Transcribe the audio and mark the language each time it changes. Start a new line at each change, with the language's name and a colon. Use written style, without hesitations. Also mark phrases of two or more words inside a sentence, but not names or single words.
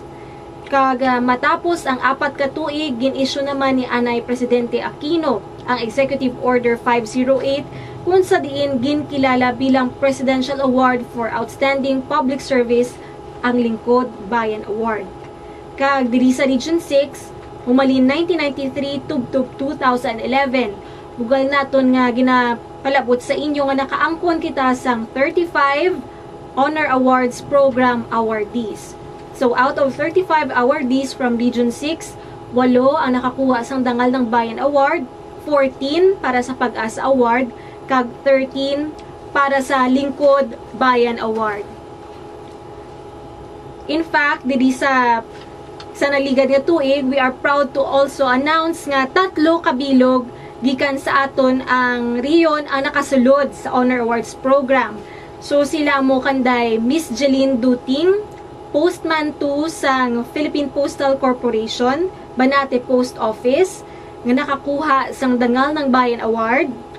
Hiligaynon: Kaga matapos ang 4 ka tuig, gin-issue naman ni Anay Presidente Aquino ang Executive Order 508 kung sa diin ginkilala bilang Presidential Award for Outstanding Public Service ang Lingkod Bayan Award. Kag diri sa Region 6, humalin 1993 tubtob 2011, bugal naton nga ginapalabot sa inyo nga nakaangkon kita sang 35 Honor Awards Program awardees.
English: So out of 35 awardees from Region 6,
Hiligaynon: 8 ang nakakuha sang Dangal ng Bayan Award, 14 para sa Pag-asa Award, kag 13 para sa Lingkod Bayan Award.
English: In fact,
Hiligaynon: diri sa naligad nga tuig,
English: we are proud to also announce
Hiligaynon: nga 3 kabilog gikan sa aton ang riyon ang nakasulod sa Honor Awards Program. So sila mo kanday Miss Jeline Duting, Postman 2 sang Philippine Postal Corporation, Banate Post Office, nga nakakuha sang Dangal ng Bayan Award.